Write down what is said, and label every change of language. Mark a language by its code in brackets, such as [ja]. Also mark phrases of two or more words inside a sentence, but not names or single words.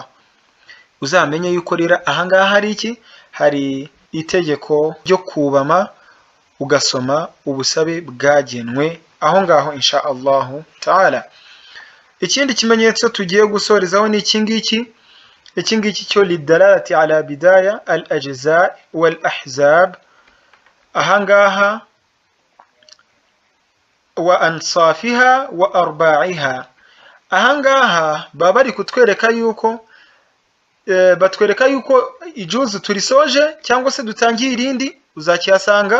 [rw] Uzamenye yuko rero ahangaha hari iki, hari itegeko ryo kubama ugasoma ubusabe bwagenwe aho ngaho [ar] إن شاء الله تعالى. [rw] Ikindi kimenyetso tugiye gusorezaho ni iki ngiki. Iki ngiki cyo [ar] للدلالة على بداية الأجزاء والأحزاب. Ahangaha وأنصافها وأرباعها. [rw] Ahangaha baba bari kutwereka yuko batwereka yuko ijuzu turisoje cyangwa se dutangiye irindi uzakiyasanga.